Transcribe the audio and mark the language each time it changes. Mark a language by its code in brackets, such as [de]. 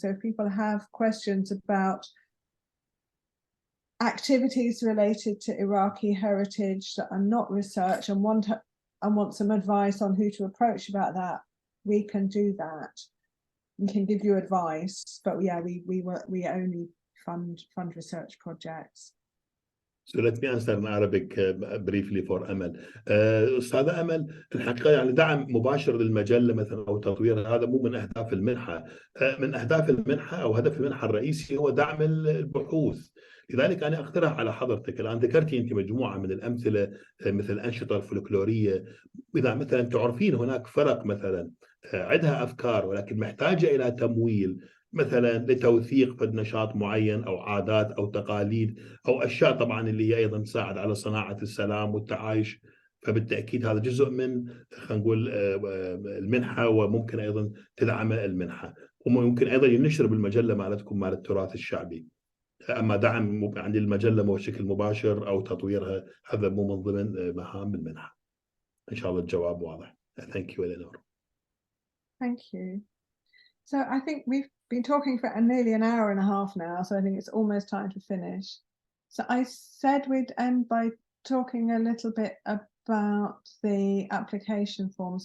[en] So if people have questions about activities related to Iraqi heritage that are not research and want some advice on who to approach about that, we can do that. We can give you advice, but yeah, we only fund research projects. So let me answer in Arabic briefly for أمل. [ar] أستاذة أمل، الحقيقة يعني دعم مباشر للمجلة مثلا أو تطويرها هذا مو من أهداف المنحة. من أهداف المنحة أو هدف المنحة الرئيسي هو دعم البحوث. لذلك أنا أقترح على حضرتك، الآن ذكرتي أنت مجموعة من الأمثلة مثل الأنشطة الفلكلورية. إذا مثلا تعرفين هناك فرق مثلا عندها أفكار ولكن محتاجة إلى تمويل، مثلا لتوثيق نشاط معين أو عادات أو تقاليد أو أشياء طبعا اللي هي أيضا تساعد على صناعة السلام والتعايش، فبالتأكيد هذا جزء من، خلينا نقول، المنحة، وممكن أيضا تدعم المنحة، وممكن أيضا ينشر بالمجلة مالتكم مال التراث الشعبي. أما دعم عن المجلة بشكل مباشر أو تطويرها هذا مو من ضمن مهام المنحة. إن شاء الله الجواب واضح. [en] Thank you, [ar] Eleanor. [en] Thank you. So I think we've been talking for nearly an hour and a half now, so I think it's almost time to finish. So I said we'd end by talking a little bit about the application form.